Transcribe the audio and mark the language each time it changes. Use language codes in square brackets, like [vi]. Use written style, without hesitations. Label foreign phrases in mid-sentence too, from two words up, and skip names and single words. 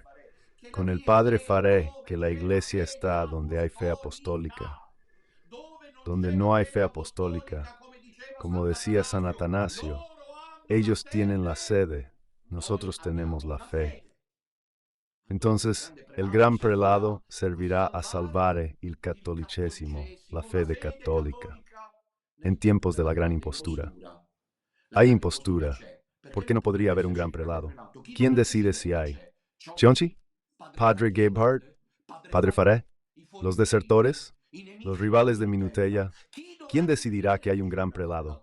[es] Con el Padre Faré que la iglesia está donde hay fe apostólica. Donde no hay fe apostólica, como decía San Atanasio, ellos tienen la sede, nosotros tenemos la fe. Entonces, el gran prelado servirá a [it] salvare il cattolicesimo, la fede [es] católica, en tiempos de la gran impostura. Hay impostura. ¿Por qué no podría haber un gran prelado? ¿Quién decide si hay? ¿Chionchi? ¿Padre Gebhardt? ¿Padre Faré? ¿Los desertores? ¿Los rivales de Minutella? ¿Quién decidirá que hay un gran prelado?